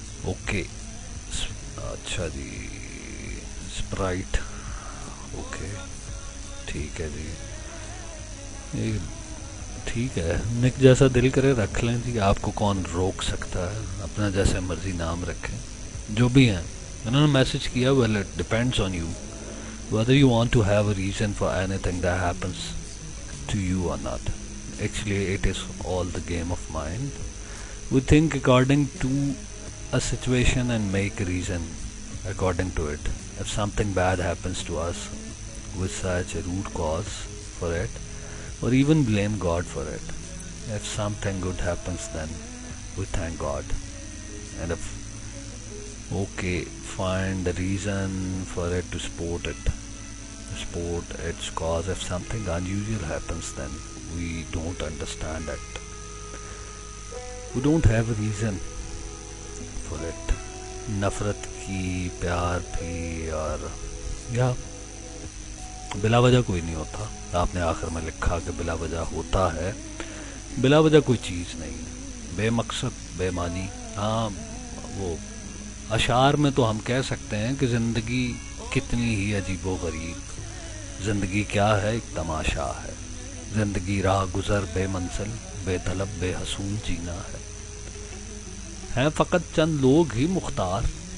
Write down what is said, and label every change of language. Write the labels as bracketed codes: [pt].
[hi] Okay, अच्छा जी, Sprite, okay ठीक है जी, ये ठीक है, निक जैसा दिल करे रख लें जी, आपको कौन रोक सकता है, अपना जैसे मर्जी नाम रखें, जो भी हैं। उन्होंने मैसेज किया, [en] Well it depends on you whether you want to have a reason for anything that happens to you or not. Actually it is all the game of mind. We think according to a situation and make a reason according to it. If something bad happens to us, we search a root cause for it, or even blame God for it. If something good happens, then we thank God. And if okay, find the reason for it to support its cause. If something unusual happens, then we don't understand it. We don't have a reason for it. [hi] नफरत की, प्यार भी, और या बिला वजह कोई नहीं होता। आपने आखिर में लिखा कि बिला वजह होता है, बिला वजह कोई चीज़ नहीं है, बेमकसद, बेमानी। हाँ, वो अशार में तो हम कह सकते हैं कि ज़िंदगी कितनी ही अजीबो गरीब, ज़िंदगी क्या है, एक तमाशा है, ज़िंदगी राह गुज़र बेमंजिल, बेतलब बेहसूल जीना है फ़कत चंद लोग ही मुख्तार।